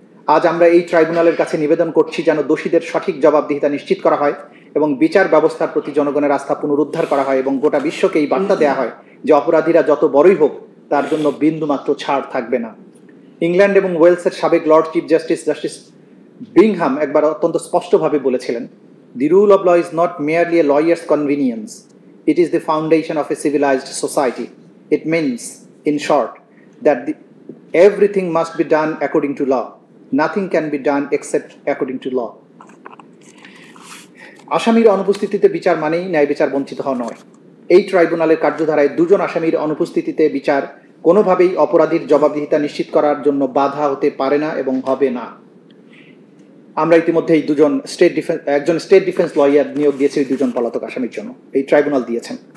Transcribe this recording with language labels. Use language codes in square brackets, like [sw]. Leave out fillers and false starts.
[bn] আজ আমরা এই ট্রাইব্যুনালের কাছে নিবেদন করছি যেন দোষীদের সঠিক জবাবদিহিতা নিশ্চিত করা হয় এবং বিচার ব্যবস্থার প্রতি জনগণের আস্থা পুনরুদ্ধার করা হয় এবং গোটা বিশ্বকে এই বার্তা দেওয়া হয় যে অপরাধীরা যত বড়ই হোক তার জন্য বিন্দুমাত্র ছাড় থাকবে না। ইংল্যান্ড এবং ওয়েলসের সাবেক লর্ড চিফ জাস্টিস বিংহাম একবার অত্যন্ত স্পষ্টভাবে বলেছিলেন, [en] "The rule of law is not merely a lawyer's convenience. It is the foundation of a civilized society. It means, in short, that everything must be done according to law. Nothing can be done except according to law." [bn] আসামির অনুপস্থিতিতে বিচার মানেই ন্যায় বিচার বঞ্চিত হওয়া নয়। এই ট্রাইব্যুনালের কার্যধারায় 2 জন আসামির অনুপস্থিতিতে বিচার কোনোভাবেই অপরাধীর জবাবদিহিতা নিশ্চিত করার জন্য বাধা হতে পারে না এবং হবে না। আমরা ইতিমধ্যে এই একজন স্টেট ডিফেন্স লয়ার নিয়োগ দিয়েছে এই 2 জন পলাতক আসামির জন্য। এই ট্রাইব্যুনাল দিয়েছেন।